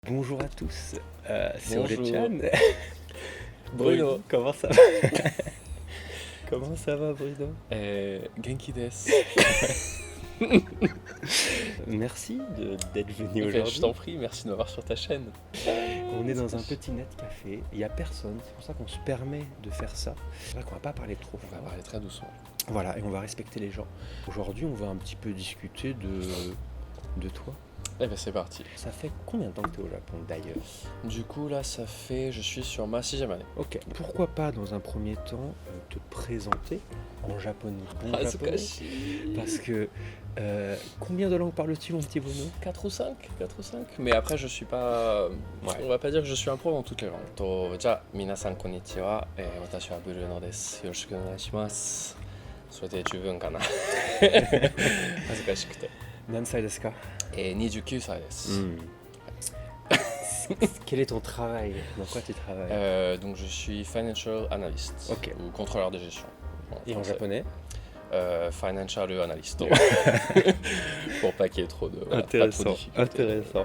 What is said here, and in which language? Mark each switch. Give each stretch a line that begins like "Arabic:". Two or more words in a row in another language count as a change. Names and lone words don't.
French: Bonjour à tous, c'est Bonjour. Ole-chan. Bruno. Comment ça va? Comment ça va, Bruno?
Japanese: 元気です.
French: Merci d'être venu Je aujourd'hui. t'en prie, merci de m'avoir sur ta chaîne. On est dans un petit net café, il n'y a personne, c'est pour ça qu'on se permet de faire ça. C'est vrai qu'on va pas parler trop On va fort. parler très doucement. Voilà, et on va respecter les gens. Aujourd'hui, on va un petit peu discuter de toi. Eh ben c'est parti. Ça fait combien de temps que tu es au Japon d'ailleurs? Du coup là je suis sur ma 6e année. Ok, pourquoi pas dans un premier temps te présenter en japonais, bon japonais, parce que combien de langues parles-tu, mon petit Bruno? 4 ou 5 Mais après je suis pas... Ouais. On va pas dire que je suis un pro dans toutes les langues.
Japanese: じゃ、皆さんこんにちは。私はBrunoです. よろしくお願いします. それで十分かな。恥ずかしくて。何歳ですか? 29歳です。
French: Quel est ton travail? Dans quoi tu travailles? Donc je suis
English: financial analyst.
French: Ok. Ou contrôleur de gestion. Et en japonais?
English: Financial analyst.
French: Pour pas qu'il y ait trop de... voilà, pas trop de difficultés. Intéressant.